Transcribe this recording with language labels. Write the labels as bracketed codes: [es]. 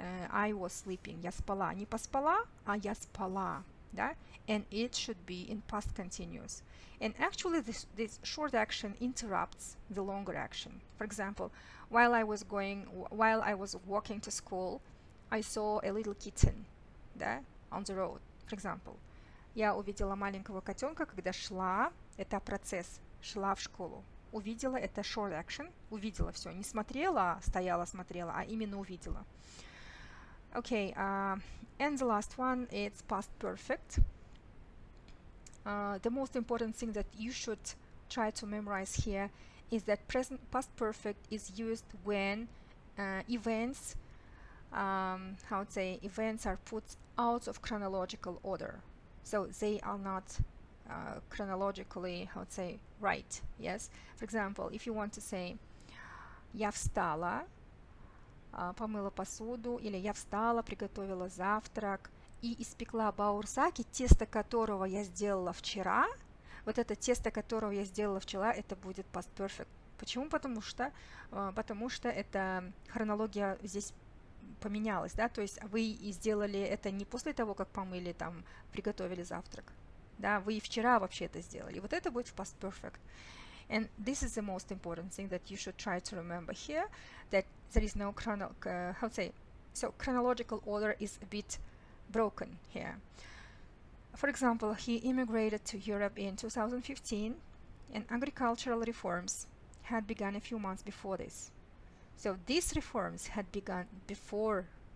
[en] I was sleeping. [ru] Я спала. Не поспала, а я спала. Да? [en] And it should be in past continuous. And actually this short action interrupts the longer action. For example, while I was walking to school, I saw a little kitten, да, on the road. For example, [ru] я увидела маленького котенка, когда шла, это процесс, шла в школу. Увидела, это [en] short action, [ru] увидела все, не смотрела, стояла, смотрела, а именно увидела. [en] Okay, and the last one is past perfect. The most important thing that you should try to memorize here is that past perfect is used when events are put out of chronological order, so they are not chronologically right. Yes, for example, if you want to say [ru] я встала, помыла посуду, или я встала, приготовила завтрак и испекла баурсаки, тесто которого я сделала вчера. Вот это тесто, которого я сделала вчера, это будет past perfect. Почему? Потому что эта хронология здесь поменялась, да, то есть вы сделали это не после того, как помыли, там, приготовили завтрак, да, вы вчера вообще это сделали. Вот это будет в past perfect. [en] And this is the most important thing that you should try to remember here, that there is no chronological order is a bit broken here. For example, he immigrated to Europe in 2015, and agricultural reforms had begun a few months before this. So these reforms had begun before